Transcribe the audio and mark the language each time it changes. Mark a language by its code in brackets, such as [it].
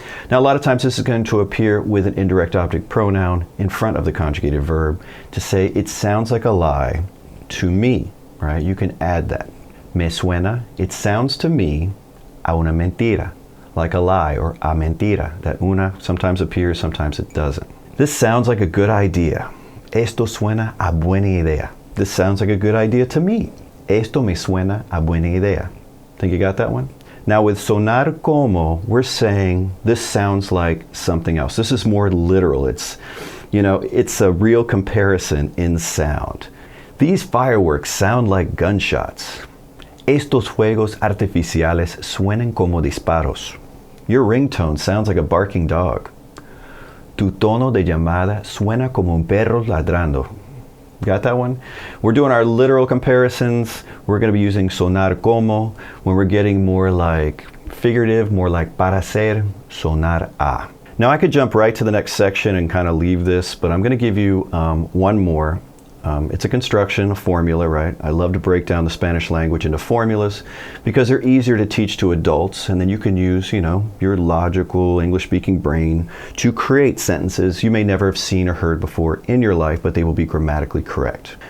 [en] Now, a lot of times this is going to appear with an indirect object pronoun in front of the conjugated verb to say it sounds like a lie to me, right? You can add that. [es] Me suena, [en] it sounds to me, [es] a una mentira, [en] like a lie, or [es] a mentira. [en] That una sometimes appears, sometimes it doesn't. This sounds like a good idea. [es] Esto suena a buena idea. [en] This sounds like a good idea to me. [es] Esto me suena a buena idea. [en] Think you got that one? Now with sonar como, we're saying this sounds like something else. This is more literal. It's, you know, it's a real comparison in sound. These fireworks sound like gunshots. [es] Estos fuegos artificiales suenan como disparos. [en] Your ringtone sounds like a barking dog. [es] Tu tono de llamada suena como un perro ladrando. [en] Got that one? We're doing our literal comparisons. We're going to be using sonar como. When we're getting more like figurative, more like parecer, sonar a. Now I could jump right to the next section and kind of leave this, but I'm going to give you one more. It's a construction, a formula, right? I love to break down the Spanish language into formulas because they're easier to teach to adults, and then you can use, you know, your logical English-speaking brain to create sentences you may never have seen or heard before in your life, but they will be grammatically correct.